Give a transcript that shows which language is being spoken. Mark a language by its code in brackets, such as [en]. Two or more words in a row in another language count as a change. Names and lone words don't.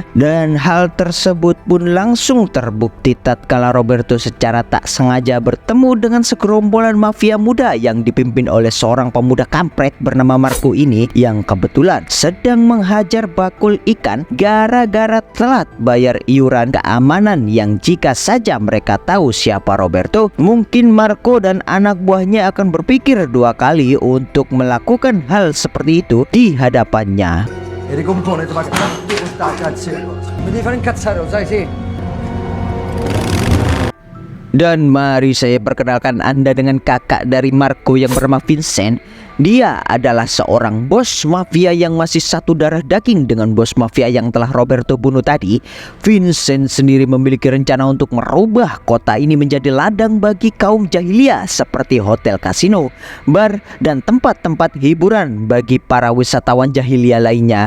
[id] Dan hal tersebut pun langsung terbukti tatkala Roberto secara tak sengaja bertemu dengan segerombolan mafia muda yang dipimpin oleh seorang pemuda kampret bernama Marco ini, yang kebetulan sedang menghajar bakul ikan gara-gara telat bayar iuran keamanan, yang jika saja mereka tahu siapa Roberto, mungkin Marco dan anak buahnya akan berpikir dua kali untuk melakukan hal seperti itu di hadapannya. [it] E ricompone, ma sta cazzo. Mi devi fare incazzare, lo sai, sì. [id] Dan mari saya perkenalkan Anda dengan kakak dari Marco yang bernama Vincent. Dia adalah seorang bos mafia yang masih satu darah daging dengan bos mafia yang telah Roberto bunuh tadi. Vincent sendiri memiliki rencana untuk merubah kota ini menjadi ladang bagi kaum jahiliyah seperti hotel kasino, bar, dan tempat-tempat hiburan bagi para wisatawan jahiliyah lainnya.